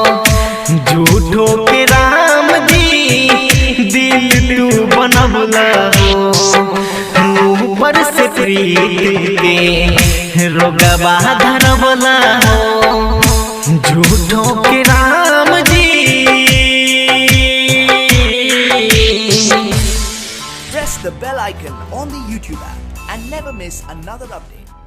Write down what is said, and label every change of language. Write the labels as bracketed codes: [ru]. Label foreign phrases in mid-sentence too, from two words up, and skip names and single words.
[bho] झूठो के राम जी दिल तू बनवला हो। ऊपर से प्रीत के रोगवा धरवला हो। झूठो के राम जी। [en] Press the bell icon on the YouTube app and never miss another update.